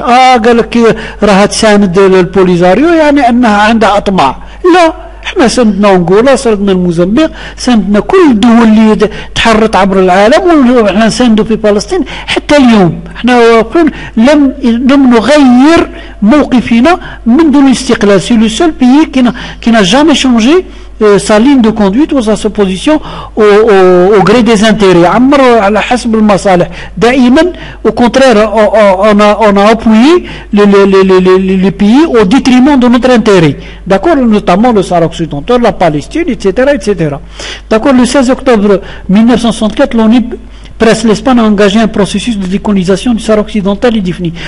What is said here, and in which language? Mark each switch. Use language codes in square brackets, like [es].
[ar] قال لك راها تساند البوليزاريو يعني أنها عندها أطماع. لا، احنا سندنا انغولا، سندنا الموزمبيق، سندنا كل الدول اللي تحرت عبر العالم، واحنا نساندوا في فلسطين حتى اليوم. احنا لم نغير موقفنا منذ الاستقلال. [fr] سي لو سول بيي qui n'a jamais changé sa ligne de conduite ou sa position au gré des intérêts. [ar] عمر على حسب المصالح دائما. [fr] au contraire on a appuyé les pays au détriment de notre intérêt, d'accord, notamment le Sahara occidental, la Palestine, etc. D'accord. Le 16 octobre 1964, l'ONU presse l'Espagne a engagé un processus de décolonisation du Sahara occidental et défini.